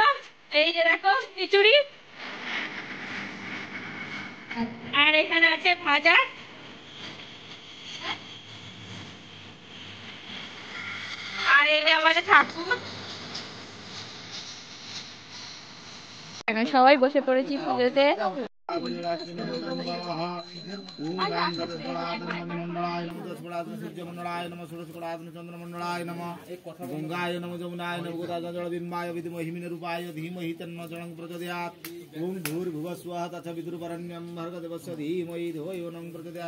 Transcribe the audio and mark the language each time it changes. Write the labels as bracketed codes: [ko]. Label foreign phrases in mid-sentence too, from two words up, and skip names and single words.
[bn] এই যে দেখো খিচুড়ি, আর এখানে আছে ভাজা, আর এই যে আমাদের ঠাকুর। এখন সবাই বসে পড়েছি পুজোতে। [sa] गंगाय नमो जमुनाय नमो गोदावरी विद्महे रूपाय धीमहि तन्नो जलं प्रचोदयात्। ओम भूर्भुवः स्वः तत्सवितुर्वरेण्यं भर्गदेवस्य धीमहि धियो यो न प्रचोदयात्।